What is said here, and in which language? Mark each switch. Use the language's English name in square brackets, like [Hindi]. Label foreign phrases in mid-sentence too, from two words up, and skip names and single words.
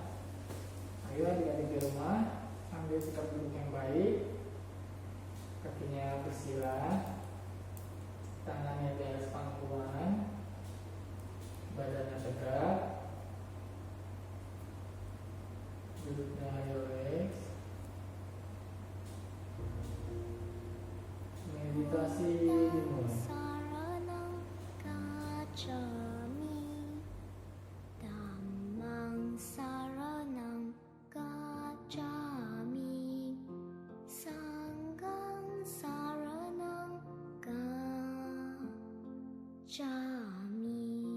[Indonesian] Ayo adik-adik di rumah, ambil sikap duduk yang baik, kakinya bersila, tangannya di atas pangkuan, badannya tegak, duduknya rileks. Meditasi dimulai. [Pali] Saranang gacchami, Dhammang saranang gacchami, Sanghang saranang gacchami.